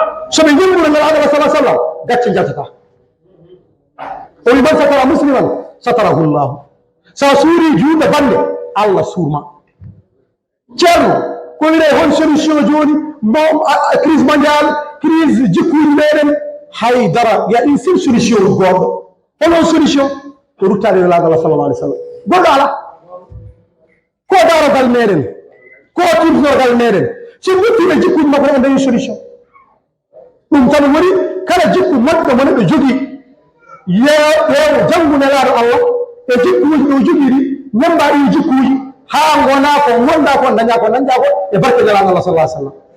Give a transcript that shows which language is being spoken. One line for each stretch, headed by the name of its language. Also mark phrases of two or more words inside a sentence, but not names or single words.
Fula: So ɓe ñambuno Nelaɗo Allah
Arabic: sallallahu alaihi wasallam,
Fula: gacce jaltata. O wi,
Arabic: "Man satara musliman, satarahu llahu."
Fula: Sa suuri juulɗo bande, Allah suurma. Ceerno, ko wiyete hon solution joni, mo, a, a,
French: crise mondial,
Fula: crise jikkuji meɗen, haydara,
French: ya une seule solution
Fula: goɗɗo. Hono solution? Ko ruttade Nelaɗo Allah
Arabic: sallallahu alaihi wasallam.
Fula: Goɗɗo ala. Ko darogal meɗen, ko tumtorgal meɗen. So rutti e jikkuji makko, en dañi solution. Ɗum tan woni kala jikku moƴƴo mo neɗɗo jogii, yeewo, yeewo janngu Nelaɗo Allah, e jikkuji ɗo jogii ɗi, ñamba ɗi jikkuji, haa ngona ko ngonɗa ko, daña ko, daña ko, e barke Nelaɗo Allah
Arabic: sallallahu alaihi wasallam.